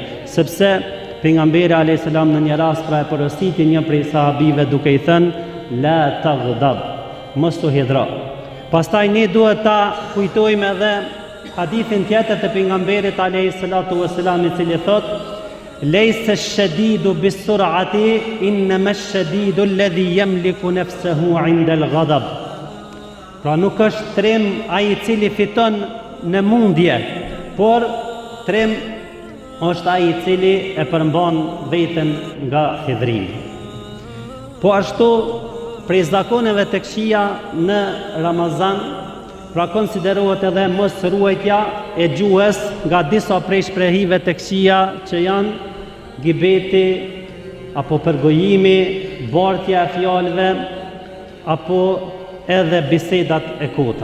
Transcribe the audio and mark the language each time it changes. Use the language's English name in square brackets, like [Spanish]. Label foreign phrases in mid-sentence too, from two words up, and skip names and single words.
[Albanian] Sepse pejgamberi [Arabic] عليه السلام [Albanian] në një rast pra e porositi një prej sahabive duke i thënë [Arabic] لا تغضب, [Albanian] mos u hidhro. Pastaj ne duhet ta kujtojmë edhe hadithin tjetër të pejgamberit [Arabic] عليه الصلاة والسلام, [Albanian] i cili thotë [Arabic] ليس الشديد بالصرعة إنما الشديد الذي يملك نفسه عند الغضب. [Albanian] Pra nuk është trim ai i cili fiton në mundje, por trim është ai i cili e përmban veten nga hidhrimi. Po ashtu prej zakoneve të këqija në Ramazan, pra konsiderohet edhe mos ruajtja e gjuhës nga disa prej shprehive të këqija që janë gibeti apo përgojimi, bartja e fjalëve apo edhe bisedat e kota.